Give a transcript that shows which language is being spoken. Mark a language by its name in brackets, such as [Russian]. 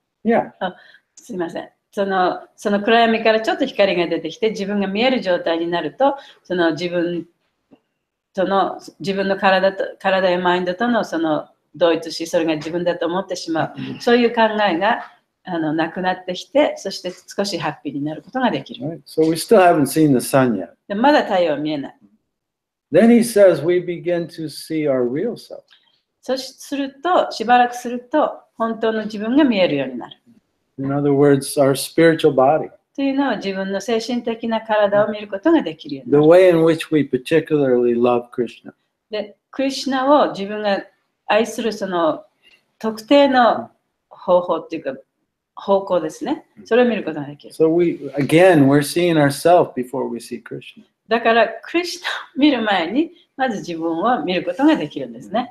[English] Yeah. [Japanese] すいません。その暗闇からちょっと光が出てきて自分が見える状態になると、その自分の体やマインドとのその同一し、それが自分だと思ってしまう。そういう考えがなくなってきて、そして少しハッピーになることができる。 [English] Right? So we still haven't seen the sun yet. [Japanese] でまだ太陽は見えない。 [English] Then he says we begin to see our real self. [Japanese] そうすると、しばらくすると、本当の自分が見えるようになる。 [English] In other words, our spiritual body. [Japanese] というのは自分の精神的な体を見ることができるように [English] The [Japanese] なる。 [English] way in which we particularly love Krishna. [Japanese] で、クリシュナを自分が愛するその特定の方法っていうか、方向ですね。それを見ることができる。 [English] So we're seeing ourselves before we see Krishna. [Japanese] だから、クリシュナを見る前に、まず自分を見ることができるんですね。